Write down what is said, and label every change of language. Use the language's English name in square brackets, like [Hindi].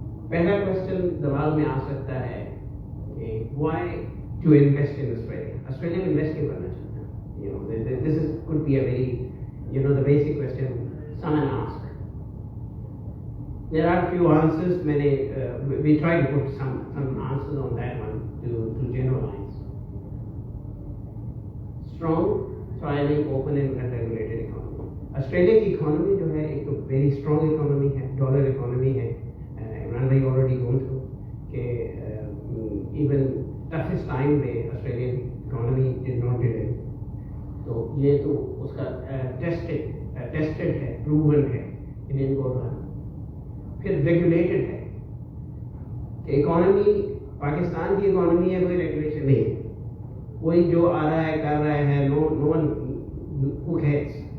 [Hindi] पहला question दिमाग में आ सकता है कि [English] why to invest in Australia? [Hindi] Australia में invest क्यों करना चाहता है? [English] You know, this could be a very, you know, the basic question someone ask. There are a few answers. We try to put some answers on that one to generalize. Strong, thriving, open and regulated economy. [Hindi] Australia की economy जो है एक तो [English] very strong economy [Hindi] है, dollar economy है. [English] Imran bhai already gone through [Hindi] कि [English] even toughest time में Australian economy did not delay. [Hindi] तो ये तो उसका tested है, proven है, Indian government. फिर रेगुलेटेड है कि इकोनॉमी पाकिस्तान की इकोनॉमी है, कोई रेगुलेशन नहीं है, कोई जो आ रहा है कर रहा है, [English] No one who cares.